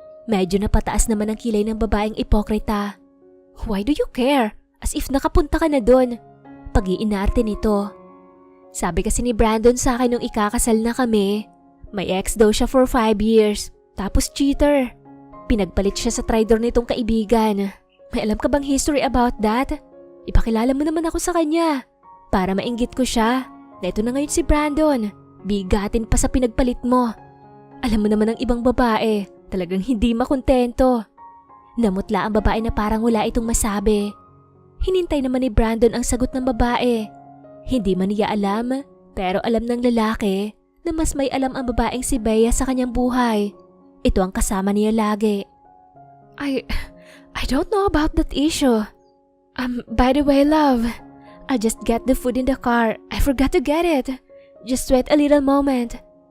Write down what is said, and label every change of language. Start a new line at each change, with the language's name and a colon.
Filipino: Medyo napataas naman ang kilay ng babaeng ipokrita.
English: Why do you care?
Filipino: As if nakapunta ka na doon. Pag-iinarte nito. Sabi kasi ni Brandon sa akin nung ikakasal na kami, may ex daw siya
English: for 5 years.
Filipino: Tapos cheater. Pinagpalit siya sa traidor nitong kaibigan. May alam ka bang
English: history about that?
Filipino: Ipakilala mo naman ako sa kanya. Para mainggit ko siya. Na ito na ngayon si Brandon. Bigatin pa sa pinagpalit mo. Alam mo naman ang ibang babae. Talagang hindi makontento. Namutla ang babae na parang wala itong masabi. Hinintay naman ni Brandon ang sagot ng babae. Hindi man niya alam, pero alam ng lalaki na mas may alam ang babaeng si Bea sa kanyang buhay. Ito ang kasama niya lagi.
English: I don't know about that issue. By the way, love, I just got the food in the car. I forgot to get it. Just wait a little moment.